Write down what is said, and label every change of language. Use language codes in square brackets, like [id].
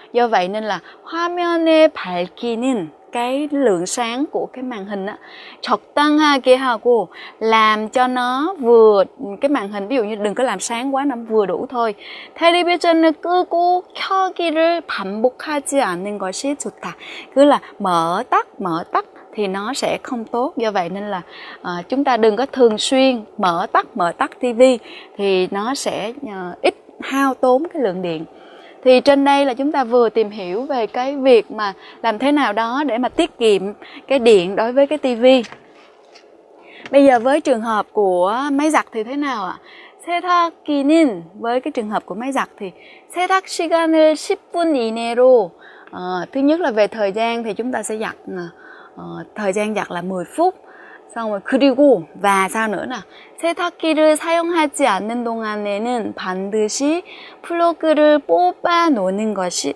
[vi] Do vậy nên là [ko] 화면의 밝기는, [vi] cái lượng sáng của cái màn hình á, [ko] 적당하게 하고, [vi] làm cho nó vừa, cái màn hình ví dụ như đừng có làm sáng quá, nó vừa đủ thôi. [ko] 텔레비전을 끄고 켜기를 반복하지 않는 것이 좋다. [vi] cứ là mở tắt thì nó sẽ không tốt. Do vậy nên là chúng ta đừng có thường xuyên mở tắt tivi, thì nó sẽ ít hao tốn cái lượng điện. Thì trên đây là chúng ta vừa tìm hiểu về cái việc mà làm thế nào đó để mà tiết kiệm cái điện đối với cái tivi. Bây giờ với trường hợp của máy giặt thì thế nào ạ? [ko] 세탁기는, [vi] với cái trường hợp của máy giặt thì [ko] 세탁 시간을 10분 이내로, [vi] thứ nhất là về thời gian thì chúng ta sẽ giặt, thời gian giặt là 10 phút. xong rồi [ko] 그리고 [vi] và sao nữa nào, [ko] 세탁기를 사용하지 않는 동안에는 반드시 플러그를 뽑아 놓는다.